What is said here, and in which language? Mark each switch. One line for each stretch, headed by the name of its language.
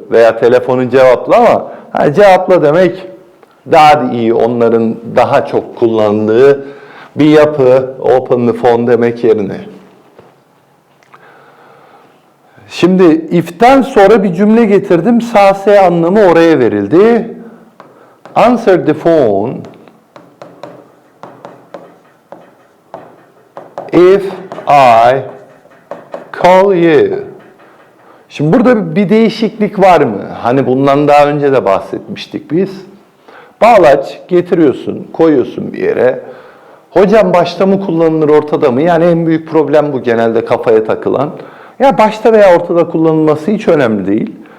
Turkish: Veya telefonu cevapla ama hani cevapla demek daha iyi. Onların daha çok kullandığı bir yapı.
English: Open the phone
Turkish: demek yerine. Şimdi if'ten sonra bir cümle getirdim. Sağ-S anlamı oraya verildi.
English: Answer the phone if I call you.
Turkish: Şimdi burada bir değişiklik var mı? Hani bundan daha önce de bahsetmiştik biz. Bağlaç getiriyorsun, koyuyorsun bir yere. Hocam başta mı kullanılır, ortada mı? Yani en büyük problem bu genelde kafaya takılan. Ya başta veya ortada kullanılması hiç önemli değil.